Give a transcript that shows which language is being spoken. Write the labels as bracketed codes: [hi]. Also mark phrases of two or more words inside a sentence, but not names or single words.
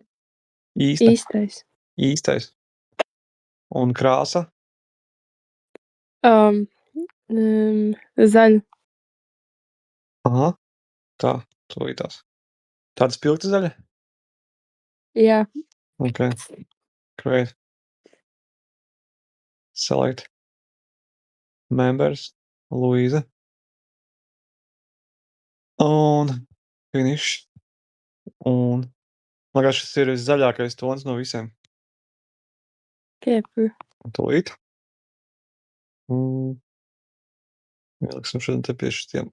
[lv] Īsta. Īstais. Īstais. Un krāsa? Zaļa. Aha. Tā, tūlītās. Tāda spilgta zaļa? Jā. [en] Ok. Great. Select. [lv] Members. Luīza. Un finish. Un man liekas, šis ir zaļākais tons no visiem. Kiepu. Tūlīt. Ieliksim šodien te pie šitiem.